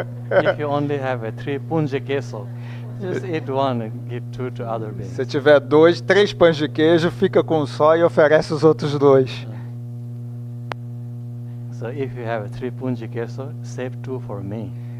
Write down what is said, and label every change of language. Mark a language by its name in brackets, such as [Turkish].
[English] If you only have 3 punje queso, just eat 1 and give 2 to other beings. [Portuguese] Se tiver 3 pães de queijo, fica com um só e oferece os outros 2. [English] So if you have 3 punje queso, save 2 for me.